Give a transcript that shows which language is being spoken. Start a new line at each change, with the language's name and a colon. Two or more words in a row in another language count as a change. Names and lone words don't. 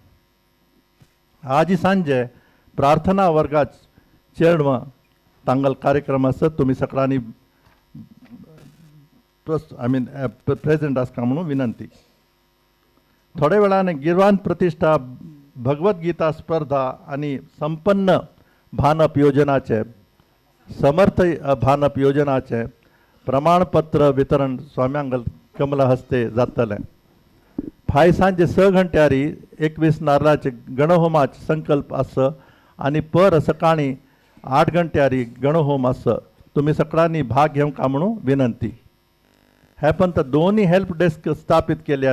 Konkani: आज सांजे प्रार्थना वर्गाच चेडवां तांगल कार्यक्रम आसा. तुमी सगळ्यांनी प्रेजेंट आसता म्हणून विनंती. थोड्या वेळान गिरवान प्रतिष्ठा भगवद्गीता स्पर्धा आनी संपन्न भानप योजनाचे समर्थ भानप योजनाचे प्रमाणपत्र वितरण स्वाम्यांगल कमला हस्ते जातले. फाय सांजे 6 घंट्यारी 21 नारळाचे गणहोमाचे संकल्प आसा आनी पर सकाळी 8 घंट्यारी गणहोम आसा. तुमी सगळ्यांनी भाग घेवंक म्हणून विनंती. हे पंत दोन्ही
English: help desk
Konkani: स्थापित केल्या.